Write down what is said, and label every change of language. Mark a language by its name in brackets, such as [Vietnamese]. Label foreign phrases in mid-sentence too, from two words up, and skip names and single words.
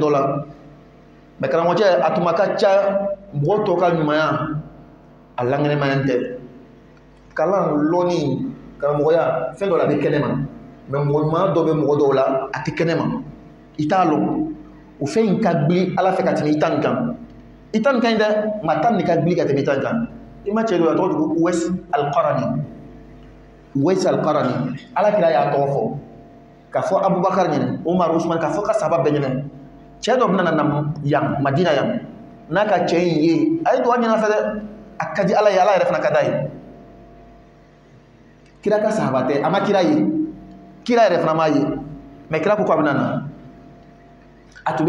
[Bambara] dɔ la mais karamɔgɔcɛ a tuma ka ca mɔgɔ tɔw ka ɲumanya a lankɛnɛmayan tɛ kalan lɔnni karamɔgɔya fɛn dɔ la a bɛ kɛnɛ ma mais mɔgɔ ɲuman dɔ bɛ mɔgɔ dɔw la a tɛ kɛnɛ ma i t'a lɔn o fɛn in ka gbili ala fɛ ka tɛmɛ i ta nin kan i ta nin kan dɛ maa ta nin ka gbili ka tɛmɛ i ta nin kan i ma cɛ dɔ la tɔgɔ de ko Uwais al-Qarani Uwais al-Qarani ala kira y'a tɔgɔ fɔ k'a fɔ Abubakar ɲɛna Umar Usman k'a fɔ ka sahaba bɛɛ ɲɛna cɛ dɔ bɛna na yan Madina yan n'a ka cɛ in ye a ye dugawu ɲini a fɛ dɛ a ka di Ala ye Ala yɛrɛ fana ka d'a ye kira ka sahaba tɛ a ma kira ye kira yɛrɛ fana m'a ye mais kira ko k'a bɛna na a tun bɛ